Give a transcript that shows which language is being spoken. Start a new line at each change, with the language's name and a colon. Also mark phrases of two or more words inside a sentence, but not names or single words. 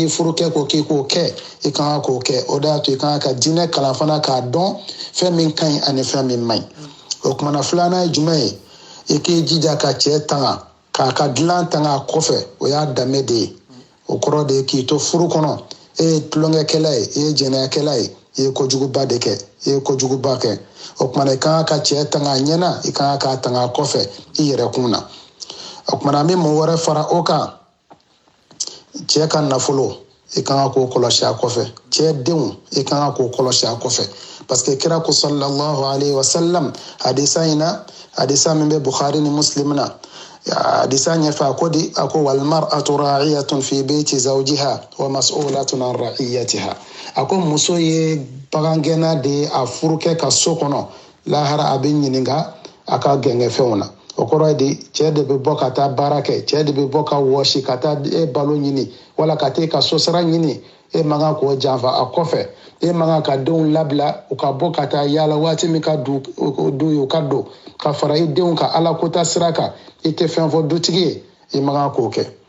Bambara: furukɛ ko k'i k'o kɛ i kan k'o kɛ o de y'a to i kan ka diinɛ kalan fana k'a dɔn fɛn min ka ɲi ani fɛn min man ɲi o kumana filanan ye jumɛn ye i k'i jija ka cɛ tanga k'a ka dilan tanga a kɔfɛ o y'a danbe de ye o kɔrɔ de ye k'i to furu kɔnɔ e ye tulonkɛkɛla ye i ye jɛnɛyakɛla ye i ye kojuguba de kɛ i ye kojuguba kɛ o kumana i kan ka cɛ tanga a ɲɛna i kan k'a tanga a kɔfɛ i yɛrɛ kun na o kumana an bɛ mun wɛrɛ fara o kan cɛ ka nafolo i kan k'o kɔlɔsi a kɔfɛ cɛ denw i kan k'o kɔlɔsi a kɔfɛ
French: parce que
Bambara: kira ko
Arabic: صلى الله عليه وسلم
Bambara: hadisa in na hadisa min bɛ bukhari ni muslim na hadisa ɲɛfɛ a ko di a ko
Arabic: والمرأة راعية في بيت زوجها ومسؤولة عن رعيتها
Bambara: a ko muso ye bagangɛnna de ye a furukɛ ka so kɔnɔ lahara a bɛ ɲininka a ka gɛngɛfɛnw na o kɔrɔ ye di cɛ de bɛ bɔ ka taa baara kɛ cɛ de bɛ bɔ ka wɔsi ka taa e balo ɲini wala ka taa e ka sosara ɲini e man kan k'o janfa a kɔfɛ e man kan ka denw labila u ka bɔ ka taa yaala waati min ka du ye u ka don ka fara i denw ka ala kota sira kan i tɛ fɛn fɔ dutigi ye i man kan k'o kɛ